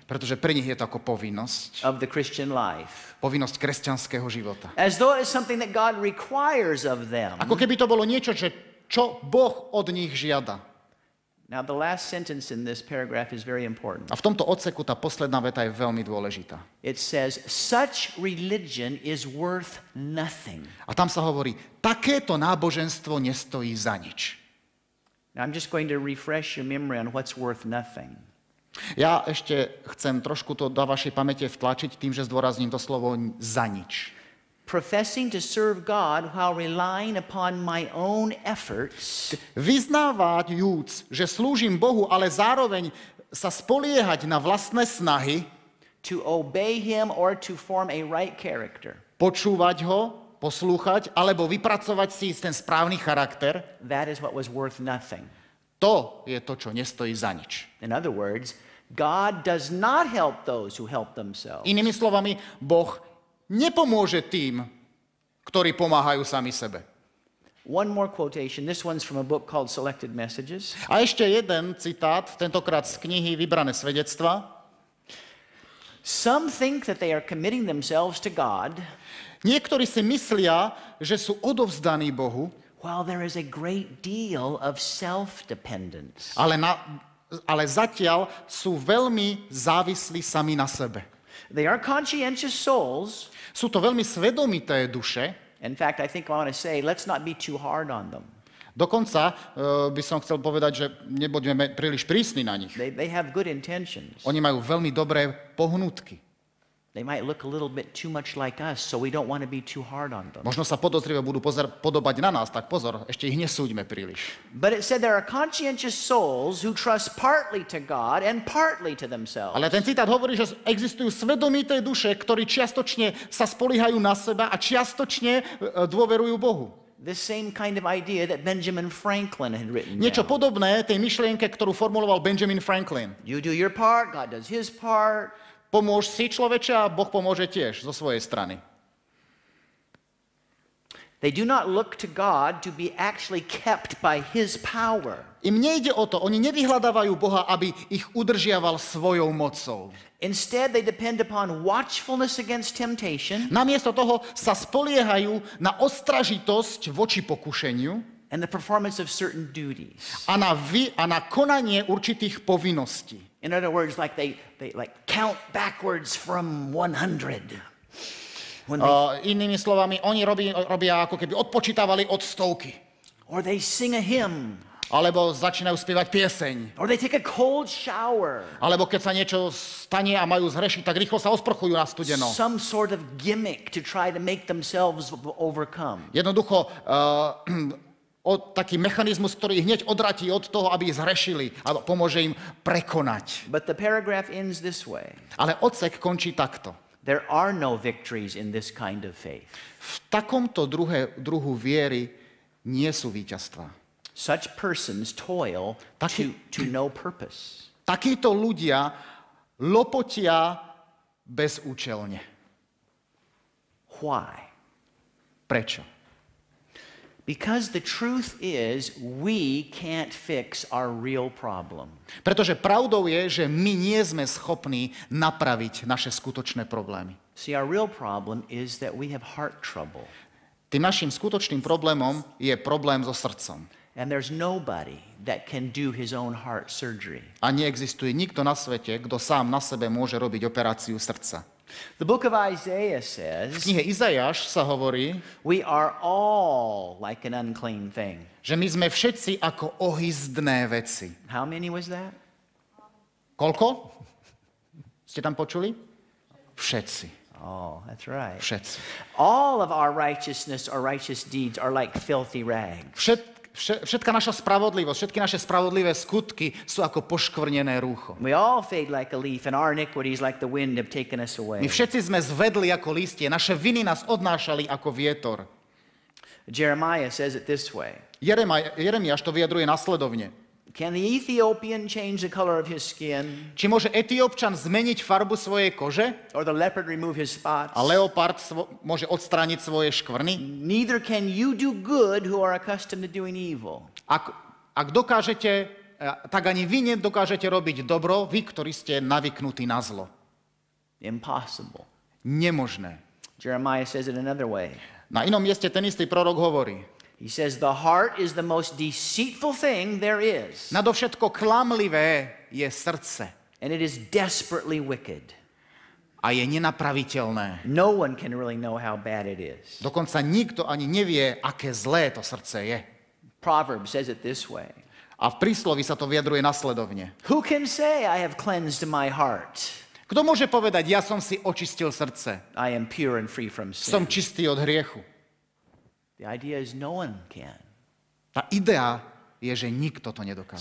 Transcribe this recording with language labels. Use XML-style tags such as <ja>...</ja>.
<sk>Pretože pre nich je to ako povinnosť</sk> <en>of the Christian life.</en> <sk>Povinnosť kresťanského života.</sk> <en>As though it's something that God requires of them.</en> <sk>Ako keby to bolo niečo, čo Boh od nich žiada.</sk> <en>Now, the last sentence in this paragraph is very important.</en> <sk>A v tomto odseku tá posledná veta je veľmi dôležitá.</sk> <en>It says, such religion is worth nothing.</en> <sk>A tam sa hovorí, takéto náboženstvo nestojí za nič.</sk> <en>Now, I'm just going to refresh your memory on what's worth nothing.</en> <sk>Ja ešte chcem trošku to do vašej pamäte vtlačiť tým, že zdôrazním to slovo za nič.</sk> <en>Professing to serve God while relying upon my own efforts.</en> <sk>Vyznávajúc, že slúžim Bohu, ale zároveň sa spoliehať na vlastné snahy,</sk> <en>To obey him or to form a right character.</en> <sk>počúvať ho, poslúchať, alebo vypracovať si ten správny charakter,</sk> <en>That is what was worth nothing.</en> <sk>to je to, čo nestojí za nič.</sk> <en>In other words, God does not help those who help themselves.</en> <sk>Inými slovami, Boh nepomôže tým, ktorí pomáhajú sami sebe.</sk> <en>One more quotation. This one's from a book called Selected Messages.</en> <sk>A ešte jeden citát, tentokrát z knihy Vybrané svedectvá.</sk> <en>Some think that they are committing themselves to God,</en> <sk>Niektorí si myslia, že sú odovzdaní Bohu,</sk> <en>while there is a great deal of self-dependence.</en> <sk>ale zatiaľ sú veľmi závislí sami na sebe.</sk> <en>They are conscientious souls.</en> <sk>Sú to veľmi svedomité duše,</sk> <en>In fact, I think I want to say, let's not be too hard on them.</en> <sk>dokonca by som chcel povedať, že nebudeme príliš prísni na nich.</sk> <en>They have good intentions.</en> <sk>Oni majú veľmi dobré pohnutky.</sk> <en>They might look a little bit too much like us, so we don't want to be too hard on them.</en> <sk>Možno sa podozrivo budú podobať na nás, tak pozor, ešte ich nesúďme príliš.</sk> <en>But it said there are conscientious souls who trust partly to God and partly to themselves.</en> <sk>Ale ten citát hovorí, že existujú svedomité duše, ktorí čiastočne sa spoliehajú na seba a čiastočne dôverujú Bohu.</sk> <en>This same kind of idea that Benjamin Franklin had written</en> <sk>Niečo</sk> <en>down.</en> <sk>podobné tej myšlienke, ktorú formuloval Benjamin Franklin.</sk> <en>You do your part, God does his part.</en> <sk>Pomôž si človeče a Boh pomôže tiež zo svojej strany.</sk> <en>They do not look to God to be actually kept by his power.</en> <sk>Im nejde o to, oni nevyhľadávajú Boha, aby ich udržiaval svojou mocou.</sk> <en>Instead, they depend upon watchfulness against temptation</en> <sk>Namiesto toho sa spoliehajú na ostražitosť voči pokušeniu</sk> <en>and the performance of certain duties.</en> <sk>a na konanie určitých povinností.</sk> <en>In other words, like they like count backwards from 100. When they,</en> <sk>Inými slovami, oni robia ako keby odpočítavali od 100.</sk> <en>or they sing a hymn,</en> <sk>Alebo začínajú spievať pieseň.</sk> <en>or they take a cold shower.</en> <sk>Alebo keď sa niečo stane a majú zhrešiť, tak rýchlo sa osprchujú na studeno.</sk> <en>Some sort of gimmick to try to make themselves overcome.</en> <sk>Jednoducho taký mechanizmus, ktorý hneď odratí od toho, aby zhrešili a pomôže im prekonať.</sk> <en>But the paragraph ends this way.</en> <sk>Ale odsek končí takto.</sk> <en>There are no victories in this kind of faith.</en> <sk>V takomto druhu viery nie sú víťazstvá.</sk> <en>Such persons toil to no purpose.</en> <sk>Takíto ľudia lopotia bezúčelne.</sk> <en>Why?</en> <sk>Prečo?</sk> <en>Because the truth is we can't fix our real problem.</en> <sk>Pretože pravdou je, že my nie sme schopní napraviť naše skutočné problémy.</sk> <en>See, our real problem is that we have heart trouble.</en> <sk>Tým našim skutočným problémom je problém so srdcom.</sk> <en>And there's nobody that can do his own heart surgery.</en> <sk>A neexistuje nikto na svete, kto sám na sebe môže robiť operáciu srdca.</sk> <en>The book of Isaiah</en> <sk>V</sk> <en>says,</en> <sk>knihe Izajáš sa hovorí,</sk> <en>we are all like an unclean thing.</en> <sk>že my sme všetci ako ohyzdné veci.</sk> <en>How many was that?</en> <sk>Koľko? Ste tam počuli? Všetci.</sk> <en>Oh, that's right.</en> <sk>Všetci.</sk> <en>All of our righteousness or righteous deeds are like filthy rags.</en> <sk>Všetka naša spravodlivosť, všetky naše spravodlivé skutky sú ako poškvrnené rúcho.</sk> <en>We all fade like a leaf, and our iniquities like the wind have taken us away.</en> <sk>My všetci sme zvedli ako listie, naše viny nás odnášali ako vietor.</sk> <en>Jeremiah says it this way.</en> <sk>Jeremiáš to vyjadruje nasledovne.</sk> <en>Can the Ethiopian change the color of his skin,</en> <sk>Či môže Etiópčan zmeniť farbu svojej kože</sk> <en>or the leopard remove his spots?</en> <sk>a leopard môže odstrániť svoje škvrny?</sk> <en>Neither can you do good who are accustomed to doing evil.</en> <sk>Ak dokážete, tak ani vy nedokážete robiť dobro, vy, ktorí ste navyknutí na zlo.</sk> <en>Impossible.</en> <sk>Nemožné.</sk> <en>Jeremiah says it another way.</en> <sk>Na inom mieste ten istý prorok hovorí,</sk> <en>He says, the heart is the most deceitful thing there is,</en> <sk>nadovšetko klamlivé je srdce</sk> <en>and it is desperately wicked.</en> <sk>a je nenapraviteľné.</sk> <en>No one can really know how bad it is.</en> <sk>Dokonca nikto ani nevie, aké zlé to srdce je.</sk> <en>Proverbs says it this way.</en> <sk>A v príslovi sa to vyjadruje nasledovne.</sk> <en>Who can say, I have cleansed my heart?</en> <sk>Kto môže povedať, ja som si očistil srdce,</sk> <en>I am pure and free from</en> <sk>som</sk> <en>sin.</en> <sk>čistý od hriechu?</sk> <en>The idea is no one can.</en> <sk>Tá idea je, že nikto to nedokáže.</sk>